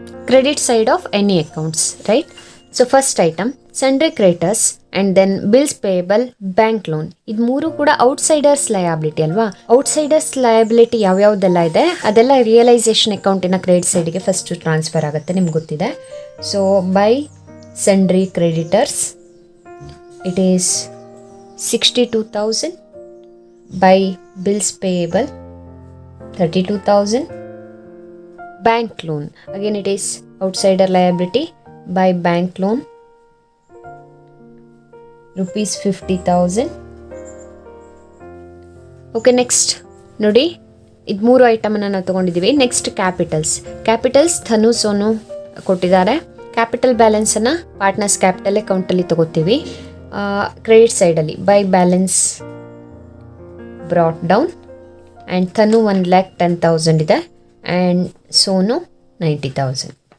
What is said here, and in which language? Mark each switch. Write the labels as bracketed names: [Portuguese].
[English] Credit side of any accounts, right? So first item sundry creditors and then bills payable, bank loan. [Kannada] ಇದು ಮೂರು ಕೂಡ outsiders liability ಅಲ್ವಾ? Outsiders liability ಯಾವ್ಯಾವುದೆಲ್ಲ ಇದೆ ಅದೆಲ್ಲ realisation ಅಕೌಂಟಿನ credit ಸೈಡಿಗೆ ಫಸ್ಟ್ ಟ್ರಾನ್ಸ್ಫರ್ ಆಗುತ್ತೆ, ನಿಮ್ಗೆ ಗೊತ್ತಿದೆ. [English] So by sundry creditors it is 62,000, by bills payable 32,000, bank loan again it is outsider liability, by bank loan ₹50,000. [Kannada] okay, next ನೋಡಿ, ಇದು ಮೂರು ಐಟಮನ್ನು ನಾವು ತೊಗೊಂಡಿದ್ದೀವಿ. ನೆಕ್ಸ್ಟ್ ಕ್ಯಾಪಿಟಲ್ಸ್ ಧನು ಸೋನು ಕೊಟ್ಟಿದ್ದಾರೆ. ಕ್ಯಾಪಿಟಲ್ ಬ್ಯಾಲೆನ್ಸನ್ನು ಪಾರ್ಟ್ನರ್ಸ್ ಕ್ಯಾಪಿಟಲ್ ಅಕೌಂಟಲ್ಲಿ ತೊಗೋತೀವಿ. ಕ್ರೆಡಿಟ್ ಸೈಡಲ್ಲಿ by balance brought down and ತನು 1,10,000 ಇದೆ ಆ್ಯಂಡ್ ಸೋನು 90,000.